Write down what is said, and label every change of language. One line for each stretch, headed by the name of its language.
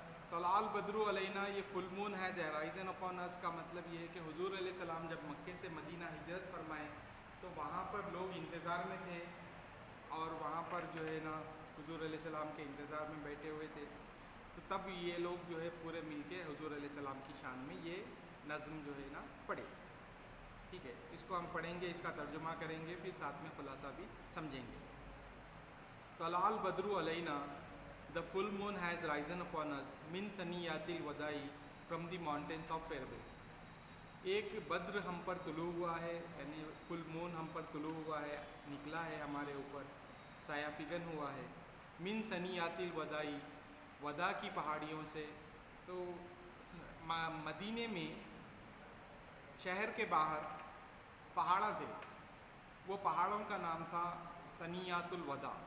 Arabic: طلع البدر علینا,
Urdu: یہ
English: full moon ہے risen upon
Urdu: اس کا مطلب یہ ہے کہ حضور علیہ السلام جب مکے سے مدینہ ہجرت فرمائے تو وہاں پر لوگ انتظار میں تھے, اور وہاں پر جو ہے نا حضور علیہ السلام کے انتظار میں بیٹھے ہوئے تھے. تو تب یہ لوگ جو ہے پورے مل کے حضور علیہ السلام کی شان میں یہ نظم جو ہے نا پڑھے. ٹھیک ہے, اس کو ہم پڑھیں گے, اس کا ترجمہ کریں گے, پھر ساتھ میں خلاصہ بھی سمجھیں گے.
Arabic: طلع البدر علینا,
English: the full moon has risen upon us
Arabic: من ثنیات الوداع
English: from the mountains of farewell.
Urdu: ایک بدر ہم پر طلوع ہوا ہے, یعنی فل مون ہم پر طلوع ہوا ہے, نکلا ہے ہمارے اوپر, سایہ فگن ہوا ہے.
Arabic: من ثنیات الوداع,
Urdu: وداع کی پہاڑیوں سے. تو مدینے میں شہر کے باہر پہاڑاں تھے, وہ پہاڑوں کا نام تھا ثنیات الوداع.